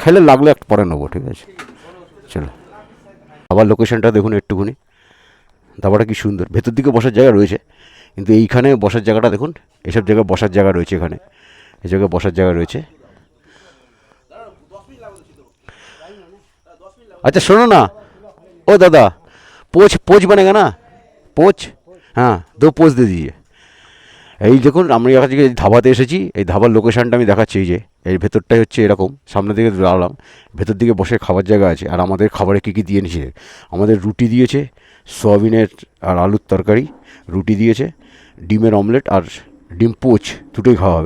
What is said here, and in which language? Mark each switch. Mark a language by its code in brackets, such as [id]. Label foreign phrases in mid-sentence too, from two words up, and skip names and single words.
[bn] খেলে লাগলে একটা পরে নেবো, ঠিক আছে? চলো, আবার লোকেশনটা দেখুন একটুখানি। ধাবাটা কি সুন্দর, ভেতর দিকে বসার জায়গা রয়েছে, কিন্তু এইখানে বসার জায়গাটা দেখুন, এসব জায়গায় বসার জায়গা রয়েছে, এখানে এই জায়গায় বসার জায়গা রয়েছে। [hi] अच्छा सुनो ना, ओ दादा, पोच पोच बनेगा ना, पोच? हाँ, 2 पोच दे दीजिए। [bn] এই দেখুন, আমরা আজকে যে ধাবাতে এসেছি, এই ধাবার লোকেশানটা আমি দেখাচ্ছি। এই যে এর ভেতরটাই হচ্ছে এরকম, সামনের দিকে দাঁড়ালাম, ভেতর দিকে বসে খাবার জায়গা আছে। আর আমাদের খাবারে কী কী দিয়ে নিয়েছে, আমাদের রুটি দিয়েছে, সয়াবিনের আর আলুর তরকারি, রুটি দিয়েছে, ডিমের অমলেট আর ডিম পোচ, দুটোই খাওয়া হবে।